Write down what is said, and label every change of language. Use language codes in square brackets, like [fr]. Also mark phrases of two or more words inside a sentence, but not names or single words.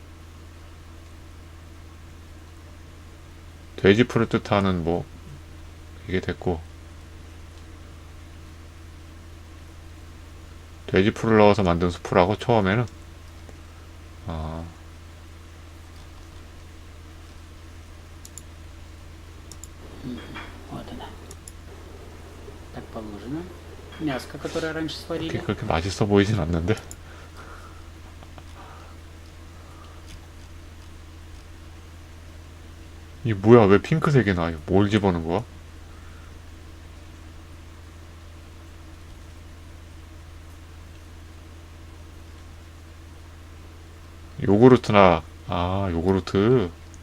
[ko] 돼지풀을 뜻하는 뭐 이게 됐고, 돼지풀을 넣어서 만든 수프라고 처음에는. 아, [ru] Вот она. Так положено. Мяско, которое раньше сварили. [ko] 그렇게 맛있어 보이진 않는데. 이게 뭐야? 왜 핑크색이 나? 이거 뭘 집어넣은 거야? 요구르트나, 아, 요구르트.